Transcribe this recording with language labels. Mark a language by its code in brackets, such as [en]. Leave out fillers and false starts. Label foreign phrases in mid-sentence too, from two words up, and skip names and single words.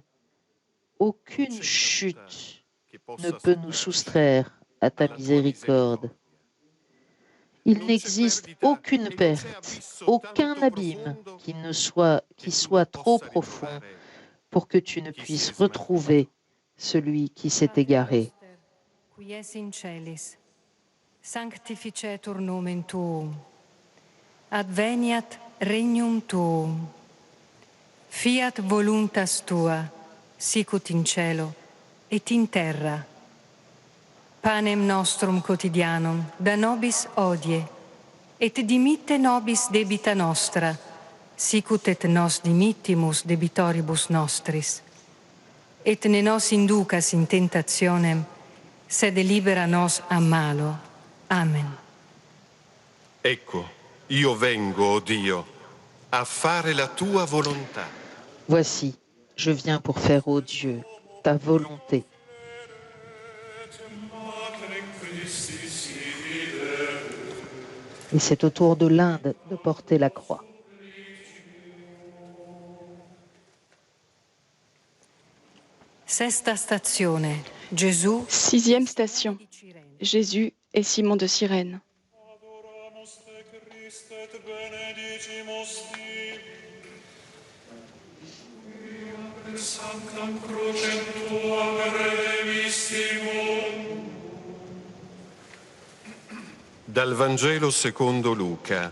[fr] Aucune chute ne peut nous soustraire à ta miséricorde. Il n'existe aucune perte, aucun abîme qui soit trop profond pour que tu ne puisses retrouver celui qui s'est égaré. [la] Qui es in celis, sanctificetur nomen tuum, adveniat regnum tuum, fiat voluntas tua, sicut in cielo et in terra. Panem nostrum quotidianum da nobis hodie, et dimitte nobis debita nostra, sicut et nos dimittimus debitoribus nostris. Et ne nos inducas in tentationem, sed libera nos a malo. Amen. [it] Ecco, io vengo, o Dio, a fare la tua volontà. [fr] Voici, je viens pour faire, ô Dieu, ta volonté. Et c'est au tour de l'Inde de porter la croix. [it] Sesta stazione, Gesù. [fr] Sixième station, Jésus et Simon de Cyrène. [it] Dal Vangelo secondo Luca.